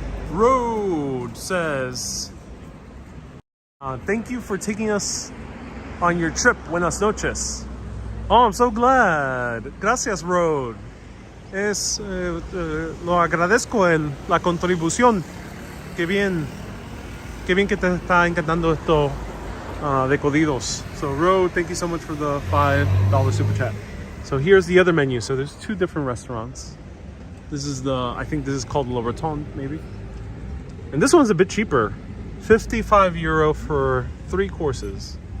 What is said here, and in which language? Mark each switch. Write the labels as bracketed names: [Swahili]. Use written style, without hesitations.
[English] Road says, thank you for taking us on your trip. [Spanish] Buenas noches. [English] Oh, I'm so glad. [Spanish] Gracias, [English] Road. [Spanish] Lo agradezco la contribución. Qué bien que te está encantando esto de codidos. [English] So, Road, thank you so much for the $5 super chat. So here's the other menu. So there's 2 different restaurants. This is I think this is called Le Breton, maybe. And this one's a bit cheaper. 55 euro for 3 courses.